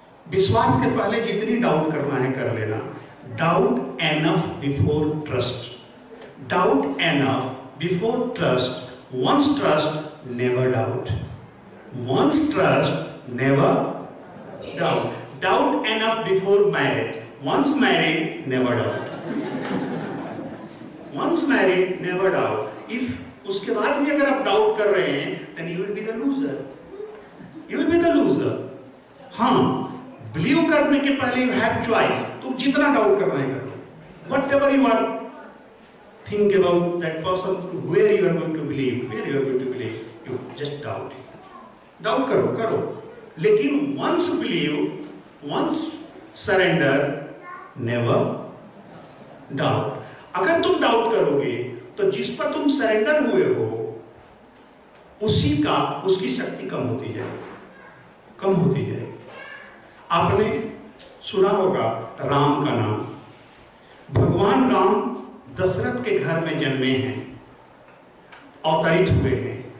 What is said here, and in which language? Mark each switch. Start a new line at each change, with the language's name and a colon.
Hindi: विश्वास के पहले जितनी डाउट करना है कर लेना।
English: Doubt enough before trust, doubt enough before trust, once trust never doubt, once trust never doubt, doubt enough before marriage, once married never doubt, once married never doubt.
Hindi: If उसके बाद भी अगर आप डाउट कर रहे हैं,
English: then you will be the loser, you will be the loser।
Hindi: हाँ, believe करने के पहले
English: You have choice.
Hindi: तुम जितना डाउट करना है कर लो।
English: Whatever you are think about that person, where you are going to believe, where you are going to believe, you just doubt it.
Hindi: Doubt करो करो, लेकिन
English: once believe, once surrender, never doubt।
Hindi: अगर तुम doubt करोगे तो जिस पर तुम सरेंडर हुए हो उसकी शक्ति कम होती जाएगी, कम होती जाएगी। आपने सुना होगा राम का नाम। भगवान राम दशरथ के घर में जन्मे हैं, अवतरित हुए हैं।